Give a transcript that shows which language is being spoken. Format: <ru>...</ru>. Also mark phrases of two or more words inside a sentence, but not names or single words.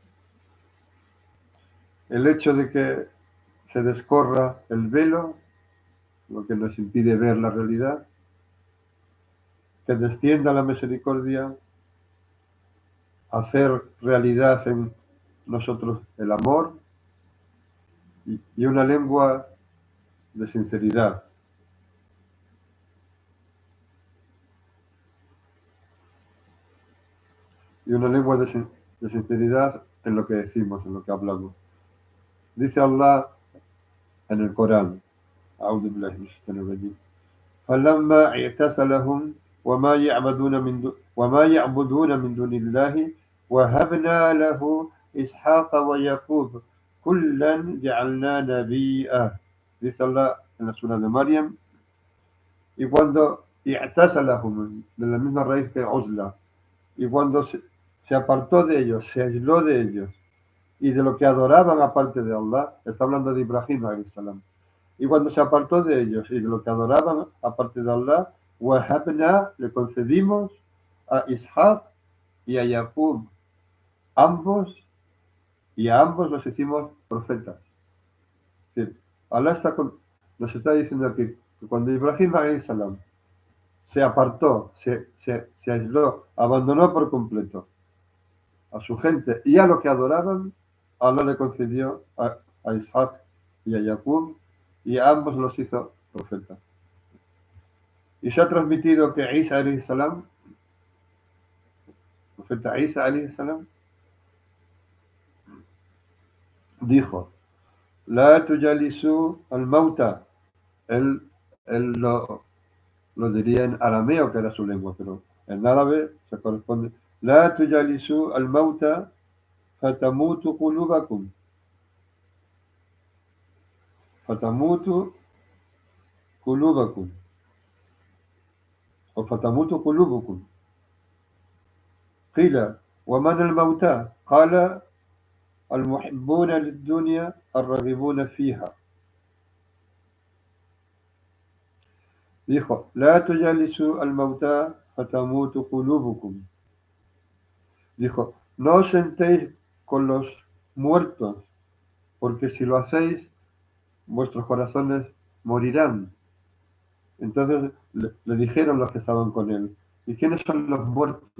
<es>El hecho de que se descorra el velo, lo que nos impide ver la realidad, que descienda la misericordia, hacer realidad nosotros el amor y una lengua de sinceridad. Y una lengua de sinceridad en lo que decimos, en lo que hablamos. Dice Allah en el Corán,</es> <ar>أعوذ بالله من الشيطان الرجيم فلما اعتزلهم وما يعبدون من دون الله وهبنا له إسحاق ويعقوب كلا جعلنا نبيا.</ar> <es>Dice Allah en la sura de Maryam, y cuando اعتزلهم, de la misma raíz que uzla, y cuando se apartó de ellos, se aisló de ellos, y de lo que adoraban aparte de Allah, está hablando de Ibrahim</es> <ar>عليه السلام,</ar> <es>y cuando se apartó de ellos y de lo que adoraban aparte de Allah, wahabna, le concedimos a Ishaq y a Yaqub, ambos, y a ambos los hicimos profetas. Es decir, Allah nos está diciendo aquí que cuando Ibrahim</es> <ar>عليه السلام</ar> <es>se apartó, se aisló, abandonó por completo a su gente y a lo que adoraban, Allah le concedió a Isaac y a Jacob, y a ambos los hizo profetas. Y se ha transmitido que Isa</es> <ar>عليه السلام,</ar> <es>profeta Isa</es> <ar>عليه السلام, dijo: لا تجالسوا الموتى.</ar> <es>Él lo diría en arameo, que era su lengua, pero en árabe se corresponde:</es> <ar>لا تجالسوا الموتى فتموت قلوبكم. فتموت قلوبكم. O فتموت قلوبكم. قيل ومن الموتى؟ قال المحبون للدنيا الراغبون فيها. Dijo: لا تجالسوا الموتى فتموت قلوبكم.</ar> <es>Dijo: no os sentéis con los muertos, porque si lo hacéis, vuestros corazones morirán. Entonces le dijeron los que estaban con él: ¿y quiénes son los muertos?</es>